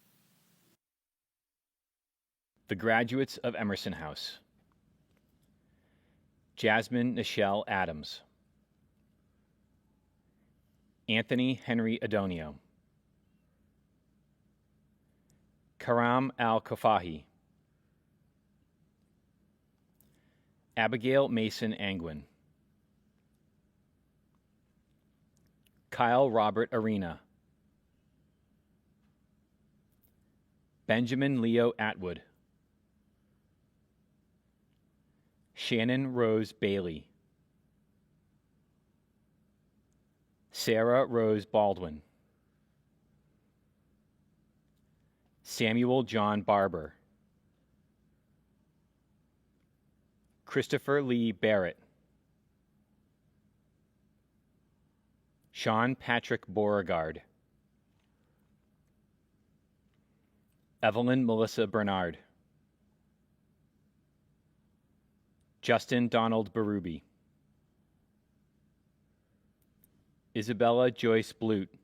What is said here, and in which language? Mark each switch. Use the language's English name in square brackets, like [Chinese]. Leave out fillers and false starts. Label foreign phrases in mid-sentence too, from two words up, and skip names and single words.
[English] The graduates of Emerson House. Jasmine Nichelle Adams. Anthony Henry Adonio. Karam Al-Kofahi. Abigail Mason Angwin. Kyle Robert Arena. Benjamin Leo Atwood. Shannon Rose Bailey. Sarah Rose Baldwin. Samuel John Barber. Christopher Lee Barrett. Sean Patrick Beauregard. Evelyn Melissa Bernard. Justin Donald Berube. Isabella Joyce Blute.